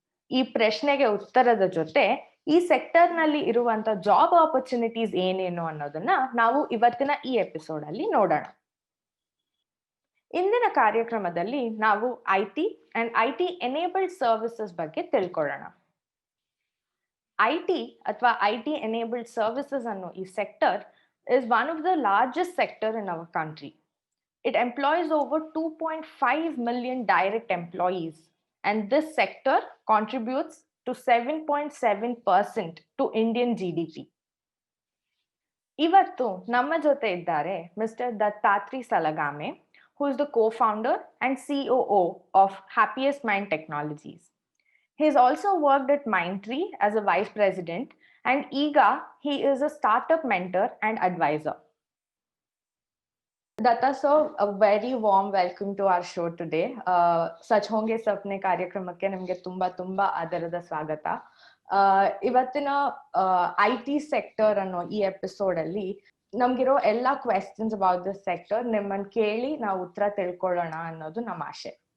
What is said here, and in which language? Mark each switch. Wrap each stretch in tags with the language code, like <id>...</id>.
<kn>ಈ ಪ್ರಶ್ನೆಗೆ ಉತ್ತರದ ಜೊತೆ ಈ ಸೆಕ್ಟರ್ ನಲ್ಲಿ ಇರುವಂತ ಜಾಬ್ ಆಪರ್ಚುನಿಟೀಸ್ ಏನೇನು ಅನ್ನೋದನ್ನ ನಾವು ಇವತ್ತಿನ ಈ ಎಪಿಸೋಡ್ ಅಲ್ಲಿ ನೋಡೋಣ. ಇಂದಿನ ಕಾರ್ಯಕ್ರಮದಲ್ಲಿ ನಾವು IT and IT enabled services ಬಗ್ಗೆ ತಿಳ್ಕೊಳ್ಳೋಣ. ಐಟಿ ಅಥವಾ ಐಟಿ ಎನೇಬಲ್ಡ್ ಸರ್ವಿಸಸ್ ಅನ್ನೋ ಈ sector</kn> <en>is one of the largest sector in our country. It employs over 2.5 million direct employees, and this sector contributes to 7.7% to Indian GDP.</en> <kn>ಇವತ್ತು ನಮ್ಮ ಜೊತೆ ಇದ್ದಾರೆ</kn> <en>Mister Dattatri Salagame, who is the co-founder and COO of Happiest Mind Technologies. He has also worked at Mindtree as a vice president, and Ega, he is a startup mentor and advisor. Datta sir, a very warm welcome to our show today.</en> <kn>Sach honge sapne ಕಾರ್ಯಕ್ರಮಕ್ಕೆ ನಿಮಗೆ ತುಂಬಾ ಆದರದ ಸ್ವಾಗತ. ಇವತ್ತಿನ IT sector ಅನ್ನೋ ಈ episode ಅಲ್ಲಿ ನಮ್ಗಿರೋ ಎಲ್ಲಾ</kn> <en>questions about this sector</en> <kn>ನಿಮ್ಮನ್ನ ಕೇಳಿ ನಾವು ಉತ್ತರ ತಿಳ್ಕೊಳ್ಳೋಣ ಅನ್ನೋದು ನಮ್ಮ ಆಶೆ.</kn>